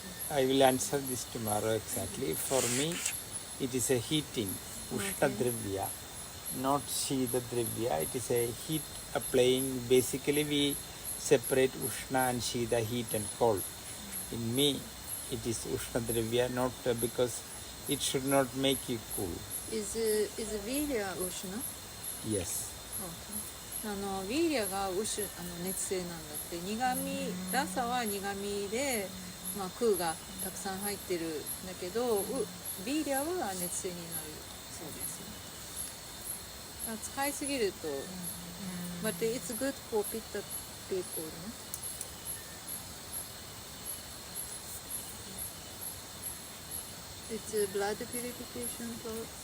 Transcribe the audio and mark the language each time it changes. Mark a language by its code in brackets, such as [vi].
[en] I will answer this tomorrow exactly. For me it is a heating, ushna drivya, not shida drivya. It is a heat applying. Basically we separate ushna and shida, heat and cold. In me it is ushna drivya, not because it should not make you cool. Is Virya Ushna? Yes. Okay. [ja] ウィーリアが熱性なんだって。苦味、ラサは苦味で、まあ、空がたくさん入ってるんだけど、ビーリアは熱性になるそうです。使いすぎると、 [en] but it's good for pitta people, no? It's a blood purification for